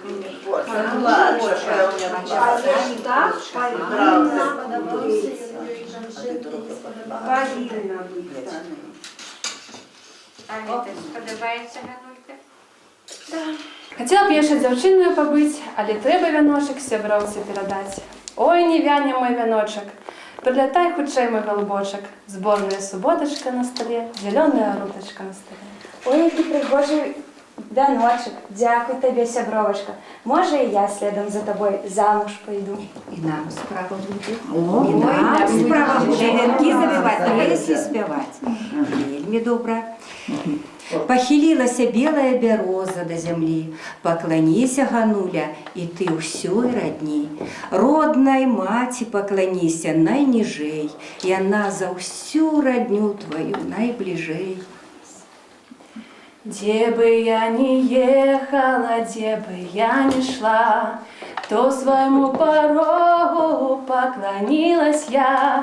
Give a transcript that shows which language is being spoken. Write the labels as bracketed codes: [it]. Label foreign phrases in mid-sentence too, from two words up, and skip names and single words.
[uk] А це ж так повинна бути. Повинна бути. А это подобається, Ганулька? Хотіла б я ще дівчиною побити, але треба віночок сябровці передати. [be] Ой, не вяне мой віночок, прилетай худшей мой голубочок. Зборная суботочка на столі, зеленая руточка на столі. [uk] Ой, який пригожий віночок. Дякую тобі, сябровочка. Може, і я слідом за тобою замуж пойду. І нам справа буде. І нам справа буде. Вінки завивати, пісні співати. [be] Вельми добре. [ru] Похилилася белая бероза до земли, поклонися, Гануля, и ты всей родни. Родной мати поклонися найнижей, и она за всю родню твою найближей. Где бы я ни ехала, где бы я ни шла, то своему порогу поклонилась я.